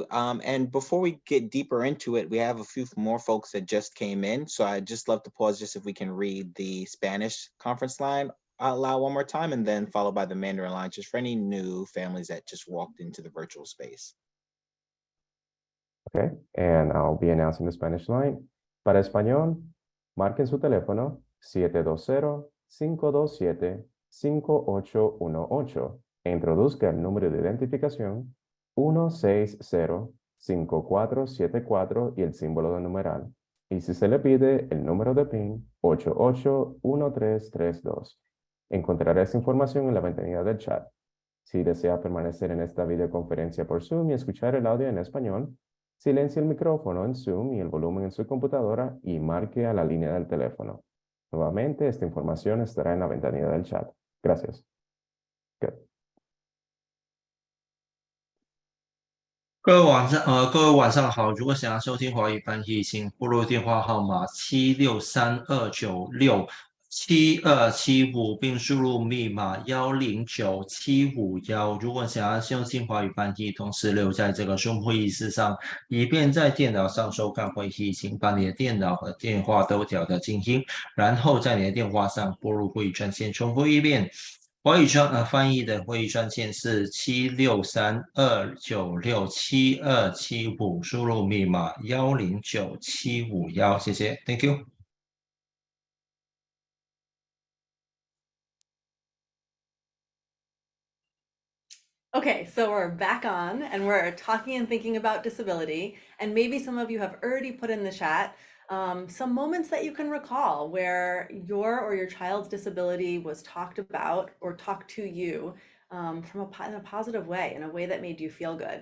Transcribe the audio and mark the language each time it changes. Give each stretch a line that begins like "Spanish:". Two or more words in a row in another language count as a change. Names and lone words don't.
English: And before we get deeper into it, we have a few more folks that just came in. So I'd just love to pause just if we can read the Spanish conference line out loud one more time, and then followed by the Mandarin line, just for any new families that just walked into the virtual space. Okay, and I'll be announcing the Spanish line.
Spanish: Para español, marquen su teléfono 720-527-5818 e introduzca el número de identificación 160-5474 y el símbolo de numeral. Y si se le pide el número de PIN, 881332. Encontrará esta información en la ventanilla del chat. Si desea permanecer en esta videoconferencia por Zoom y escuchar el audio en español, silencie el micrófono en Zoom y el volumen en su computadora y marque a la línea del teléfono. Nuevamente, esta información estará en la ventanilla del chat. Gracias.
English: Good.
Chinese: 各位晚上好。如果想要收听华语翻译，请拨入电话号码7632967275，并输入密码109751。如果想要收听华语翻译，同时留在这个Zoom会议室上，以便在电脑上收看会议，请把你的电脑和电话都调到静音，然后在你的电话上拨入会议专线，重复一遍。华语翻译的会议专线是7632967275，输入密码109751，谢谢 ，
English: Thank you。 Okay, so we're back on and we're talking and thinking about disability. And maybe some of you have already put in the chat some moments that you can recall where your or your child's disability was talked about or talked to you in a positive way, in a way that made you feel good.